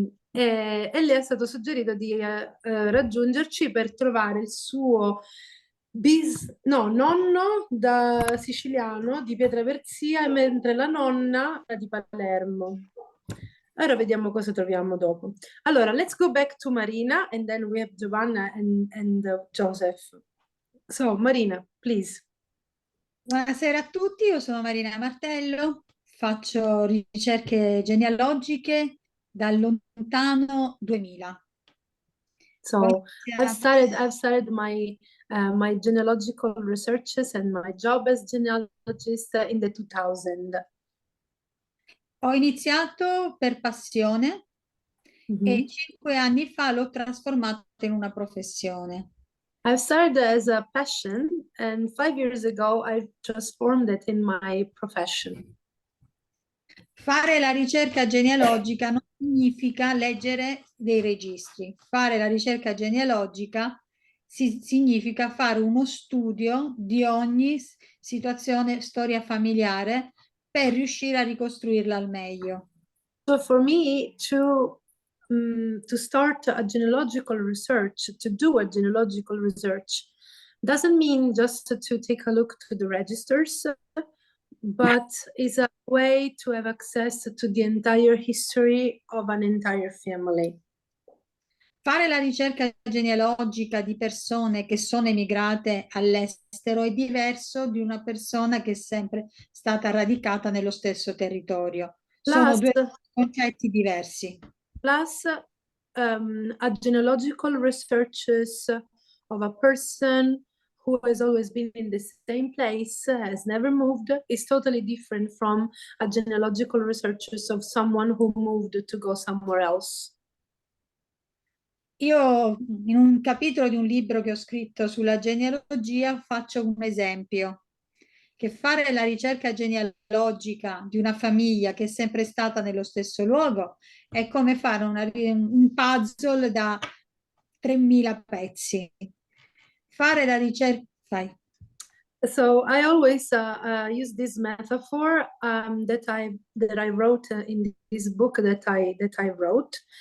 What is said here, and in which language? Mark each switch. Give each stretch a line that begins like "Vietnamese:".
Italian: E le è stato suggerito di raggiungerci per trovare il suo nonno da siciliano di Pietraperzia, mentre la nonna è di Palermo. Ora vediamo cosa troviamo dopo. Allora,
English: let's go back to Marina and then we have Giovanna and Joseph. So, Marina, please.
Italian: Buonasera a tutti, io sono Marina Martello, faccio ricerche genealogiche dal lontano 2000.
English: So I've started my my genealogical researches and my job as genealogist in the 2000.
Italian: Ho iniziato per passione e 5 anni fa l'ho trasformato in una professione.
English: I've started as a passion and 5 years ago I transformed it in my profession.
Italian: Fare la ricerca genealogica non significa leggere dei registri. Fare la ricerca genealogica significa fare uno studio di ogni situazione, storia familiare per riuscire a ricostruirla al meglio.
English: So for me to start a genealogical research, to do a genealogical research, doesn't mean just to take a look to the registers, but is a way to have access to the entire history of an entire family.
Italian: Fare la ricerca genealogica di persone che sono emigrate all'estero è diverso di una persona che è sempre stata radicata nello stesso territorio. Sono 2 concetti diversi.
English: Plus, a genealogical researches of a person who has always been in the same place, has never moved, is totally different from a genealogical researches of someone who moved to go somewhere else.
Italian: Io in un capitolo di un libro che ho scritto sulla genealogia faccio un esempio, che fare la ricerca genealogica di una famiglia che è sempre stata nello stesso luogo è come fare un puzzle da 3000 pezzi. Fare la ricerca...
English: So I always use this metaphor that I wrote in this book that I wrote.